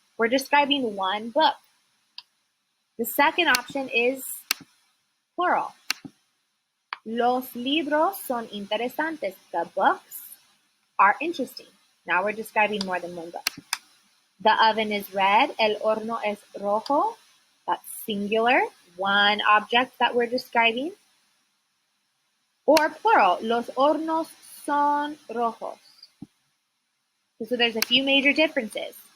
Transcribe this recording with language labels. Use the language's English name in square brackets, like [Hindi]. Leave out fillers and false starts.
[English] We're describing one book. The second option is plural. [Spanish] Los libros son interesantes. [English] The books are interesting. Now we're describing more than one book. The oven is red. [Spanish] El horno es rojo. [English] That's singular. One object that we're describing. Or plural. [Spanish] Los hornos son rojos. [English] So there's a few major differences.